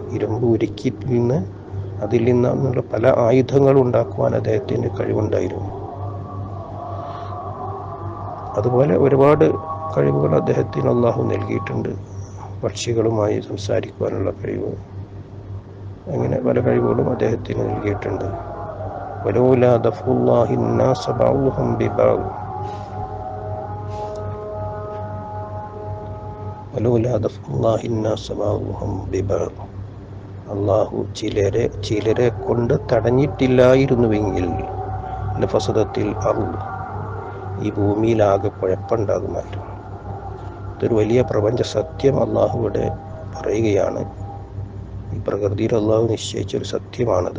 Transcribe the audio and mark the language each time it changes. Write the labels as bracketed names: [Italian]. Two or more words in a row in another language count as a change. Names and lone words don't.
[Malayalam] ഇരുമ്പ് ഉരുക്കിയിൽ നിന്ന് അതിൽ നിന്നുള്ള പല ആയുധങ്ങളും ഉണ്ടാക്കുവാൻ അദ്ദേഹത്തിന് കഴിവുണ്ടായിരുന്നു. അതുപോലെ ഒരുപാട് കഴിവുകൾ അദ്ദേഹത്തിന് അള്ളാഹു നൽകിയിട്ടുണ്ട്. പക്ഷികളുമായി സംസാരിക്കുവാനുള്ള കഴിവ്, അങ്ങനെ പല കഴിവുകളും അദ്ദേഹത്തിന് നൽകിയിട്ടുണ്ട്. [Arabic] ولولا دفع الله الناس بعضهم ببعض ولولا دفع الله الناس بعضهم ببعض, [Malayalam] അള്ളാഹു ചിലരെ കൊണ്ട് തടഞ്ഞിട്ടില്ലായിരുന്നുവെങ്കിൽ [Arabic] لفسدت الأرض, [Malayalam] ഈ ഭൂമിയിലാകെ കുഴപ്പമുണ്ടാകുമായിരുന്നു. ഇതൊരു വലിയ പ്രപഞ്ച സത്യം അള്ളാഹുവിടെ പറയുകയാണ്. ഈ പ്രകൃതിയിൽ അള്ളാഹു നിശ്ചയിച്ചൊരു സത്യമാണത്.